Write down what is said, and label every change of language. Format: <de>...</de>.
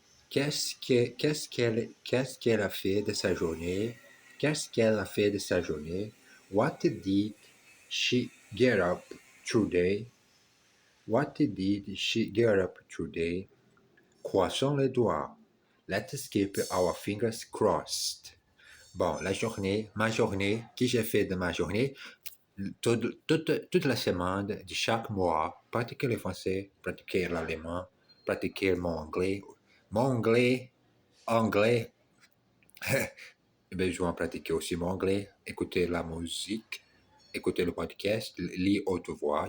<fr>Qu'est-ce qu'elle a fait de sa journée? Qu'est-ce qu'elle a fait de sa journée?</fr> <en>What did she get up today? What did she get up today?</en> <fr>Croisons les doigts.</fr> <en>Let's keep our fingers crossed.</en> <fr>Bon, ma journée, que j'ai fait de ma journée, toute la semaine de chaque mois, pratiquer le français, pratiquer l'allemand, pratiquer mon anglais. Anglais, j'ai besoin de pratiquer aussi mon anglais, écouter la musique, écouter le podcast, lire haute voix.</fr>